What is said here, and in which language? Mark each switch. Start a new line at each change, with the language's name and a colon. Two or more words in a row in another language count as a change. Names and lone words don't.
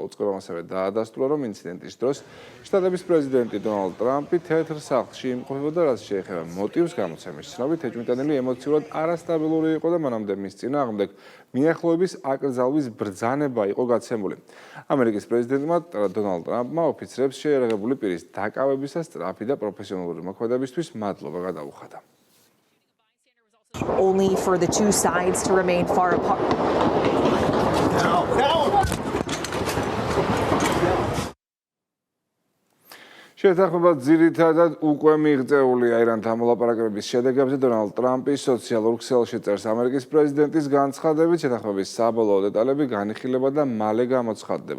Georgian: უწყებამ ასევე დაადასტურა, რომ ინციდენტის დროს შტატების პრეზიდენტი დონალდ ტრამპი თეთრ სახლში იმყოფებოდა, რაც შეეხება მოტივს გამოცემის ცნობით, ეჭვმიტანილი ემოციურად არასტაბილური იყო და მანამდე მის წინააღმდეგ მიახლოების აკრძალვის ბრძანება იყო გაცემული. ამერიკის პრეზიდენტმა დონალდ ტრამპმა ოფიცრებს შეერაღებული პირის დაკავებისას სწრაფი და პროფესიონალური მოქმედებისთვის მადლობა გადაუხადა.
English: Only for the two sides to remain far apart.
Georgian: შეთანხმება ძირითადად უკვე მიღწეულია ირანთან მოლაპარაკებების შედეგებზე. დონალდ ტრამპი სოციალურ ქსელში წერს, ამერიკის პრეზიდენტის განცხადებით შეთანხმების საბოლოო დეტალები განიხილება და მალე გამოცხადდება.